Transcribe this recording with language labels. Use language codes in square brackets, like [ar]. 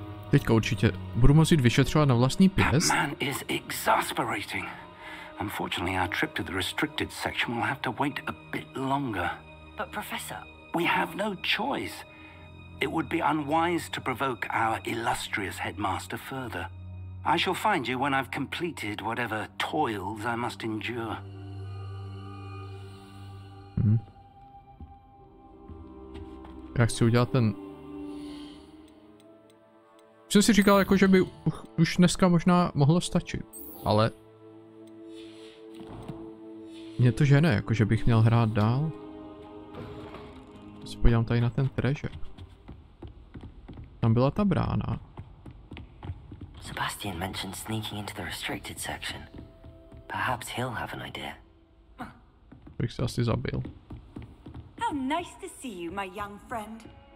[cs] Teďka určitě budu moci vyšetřovat na vlastní pěst. [en] That man is exasperating. Unfortunately, our trip to the restricted section will have to wait a bit longer. But Professor... We have no choice. It would be unwise to provoke our illustrious headmaster further. I shall find you when I've completed whatever toils I must endure. [cs] Já chci udělat ten... Jsem si říkal, jako, že by už dneska možná mohlo stačit, ale... Mě to žene, jako, že bych měl hrát dál. Já se podívám tady na ten treasure. Tam byla ta brána. [en] Sebastian mentioned sneaking into the restricted section. Perhaps he'll have an idea. [cs] Bych se asi zabil. [en] How nice to see you, my young friend.